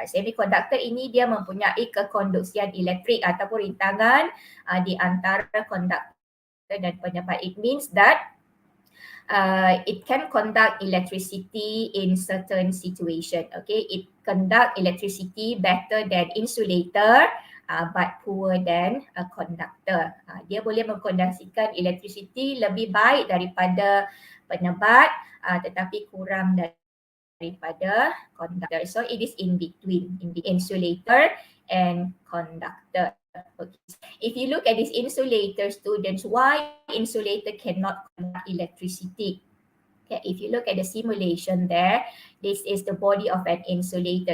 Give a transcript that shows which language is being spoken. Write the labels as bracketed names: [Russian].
[Malay] Semiconductor ini dia mempunyai kekonduksian elektrik ataupun rintangan di antara konduktor dan penebat. [English] It means that it can conduct electricity in certain situation. Okay, it conduct electricity better than insulator, but poor than a conductor. [Malay] Dia boleh mengkondensasikan electricity lebih baik daripada penebat, tetapi kurang daripada conductor. [English] So it is in between, in the insulator and conductor. Okay. If you look at this insulator, students, why insulator cannot conduct electricity? Okay, if you look at the simulation there, this is the body of an insulator.